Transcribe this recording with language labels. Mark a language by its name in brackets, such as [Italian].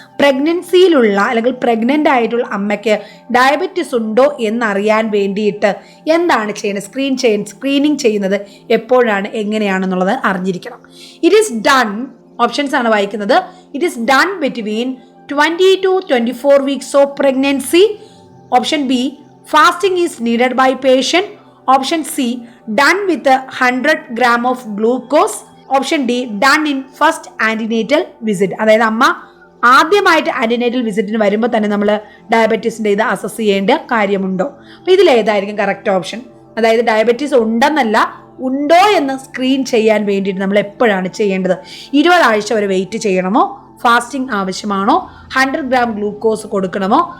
[Malayalam] പ്രഗ്നൻസിയിലുള്ള അല്ലെങ്കിൽ പ്രഗ്നൻ്റ് ആയിട്ടുള്ള അമ്മയ്ക്ക് ഡയബറ്റീസ് ഉണ്ടോ എന്നറിയാൻ വേണ്ടിയിട്ട് എന്താണ് ചെയ്യുന്നത്? സ്ക്രീനിങ് ചെയ്യുന്നത് എപ്പോഴാണ്, എങ്ങനെയാണെന്നുള്ളത് അറിഞ്ഞിരിക്കണം. [English] it is done, [Malayalam] ഓപ്ഷൻസ് ആണ് വായിക്കുന്നത്. [English] It is done between 20 to 24 weeks of pregnancy. Option B, fasting is needed by patient. Option C, done with 100 gram of glucose. Option D, done in first antenatal visit. [Malayalam] അതായത് അമ്മ ആദ്യമായിട്ട് antenatal വിസിറ്റിന് വരുമ്പോൾ തന്നെ നമ്മൾ ഡയബറ്റീസിൻ്റെ ഇത് assess ചെയ്യേണ്ട കാര്യമുണ്ടോ? അപ്പോൾ ഇതിലേതായിരിക്കും കറക്റ്റ് ഓപ്ഷൻ? അതായത് ഡയബറ്റീസ് ഉണ്ടെന്നല്ല, ഉണ്ടോ എന്ന് സ്ക്രീൻ ചെയ്യാൻ വേണ്ടിയിട്ട് നമ്മൾ എപ്പോഴാണ് ചെയ്യേണ്ടത്? 20 ആഴ്ച വരെ വെയിറ്റ് ചെയ്യണമോ? ഫാസ്റ്റിംഗ് ആവശ്യമാണോ? 100 gram ഗ്ലൂക്കോസ് കൊടുക്കണമോ?